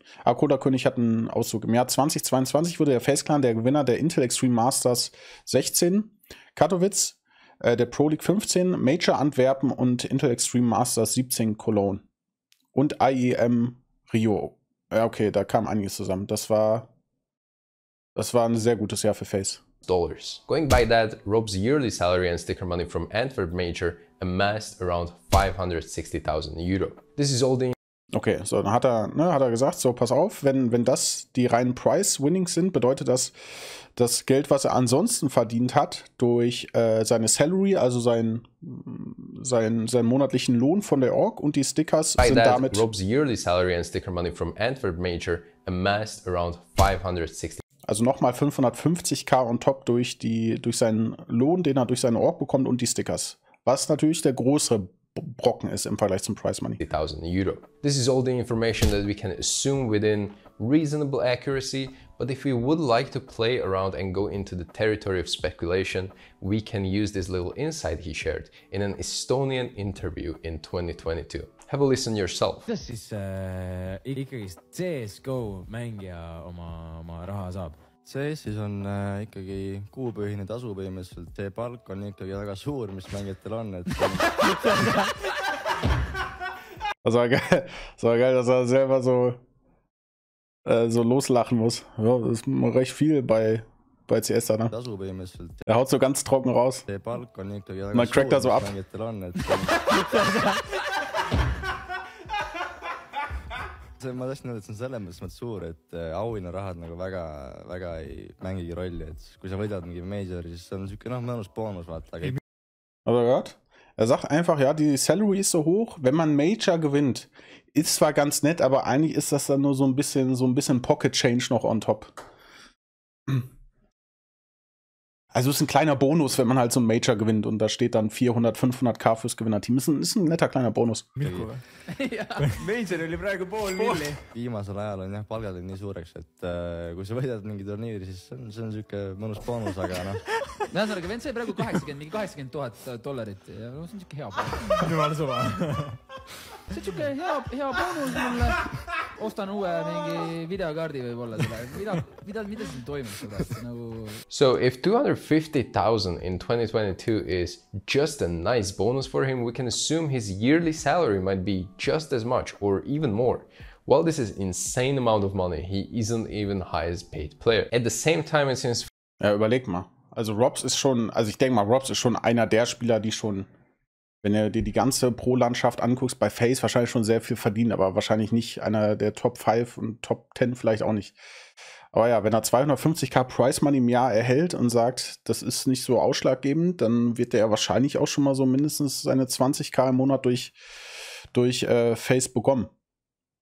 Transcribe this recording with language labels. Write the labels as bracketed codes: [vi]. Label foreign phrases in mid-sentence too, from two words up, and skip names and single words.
[de] Akoda König hat einen Auszug. Im Jahr 2022 wurde der FaZe Clan der Gewinner der Intel Extreme Masters 16, Katowice, der Pro League 15, Major Antwerpen und Intel Extreme Masters 17 Cologne. Und IEM Rio. Ja, okay, da kam einiges zusammen. Das war ein sehr gutes Jahr für FaZe. [en] Going by that, Rob's yearly salary and sticker money from Antwerp Major amassed around 560.000 Euro. This is all the... [de] Okay, so dann hat er gesagt, so pass auf, wenn das die reinen Prize-Winnings sind, bedeutet das das Geld, was er ansonsten verdient hat, durch seine Salary, also seinen monatlichen Lohn von der Org und die Stickers [en] by [de] sind [en] that, [de] damit... [en] Rob's yearly salary and sticker money from Antwerp Major amassed around 560. [de] Also nochmal 550k [en] on top [de] durch seinen Lohn, den er durch seine Org bekommt und die Stickers. Was natürlich der größere Brocken ist im Vergleich zum [en] Prize Money. [de] Euro. [en] This is all the information that we can assume within reasonable accuracy, but if we would like to play around and go into the territory of speculation, we can use this little insight he shared in an Estonian interview in 2022. Have a listen yourself. [et] Kuidas siis ikkagi CSGO mängija oma raha saab? CS-is on ikkagi kuupõhine tasu põhimõtteliselt, see palk on ikkagi väga suur, mis mängijatel on. [de] Das war geil, dass er selber so loslachen muss. Ja, das ist recht viel bei CS da, ne? [et] Tasu põhimõtteliselt. [de] Er haut so ganz trocken raus. [et] See palk on ikkagi väga [de] Man crackt da so ab. [et] mis mängijatel on. Ma tahtsin öelda, et see on selles mõttes suur, et auhinnarahad nagu väga ei mängigi rolli, et kui sa võidad mingi Majori, siis see on niisugune mõnus boonus, vaata. [de] Aber gehört? Er sagt einfach, ja, die Salary ist so hoch, wenn man Major gewinnt, ist zwar ganz nett, aber eigentlich ist das dann nur so ein bisschen [en] Pocket Change [de] noch [en] on top. [de] Also ist ein kleiner Bonus, wenn man halt so ein Major gewinnt und da steht dann 400, 500k fürs Gewinnerteam. Ist ein netter kleiner Bonus. [et] Ja, Major oli praegu pool milli. Viimasel ajal on jah, palgad on nii suureks, et kui sa võidad mingi turniiri, siis see on niisugune mõnus boonus, aga noh. Ühesõnaga, vend sai praegu $80,000 ja see on niisugune hea boonus. Jumal suva. See on niisugune hea boonus mulle. Ostan uue mingi videokaardi võib-olla selle. Mida siin toimub seda? [en] So if 250,000 in 2022 is just a nice bonus for him, we can assume his yearly salary might be just as much or even more. While this is insane amount of money, he isn't even highest paid player. At the same time, it seems... [de] Ja, überleg mal. Also Robs ist schon, also ich denke mal, Robs ist schon einer der Spieler, die schon, wenn du dir die ganze Pro-Landschaft anguckst, bei FaZe wahrscheinlich schon sehr viel verdienen, aber wahrscheinlich nicht einer der Top 5 und Top 10 vielleicht auch nicht. Aber ja, wenn er 250k [en] Prize Money [de] im Jahr erhält und sagt, das ist nicht so ausschlaggebend, dann wird er wahrscheinlich auch schon mal so mindestens seine 20k im Monat durch FaZe bekommen.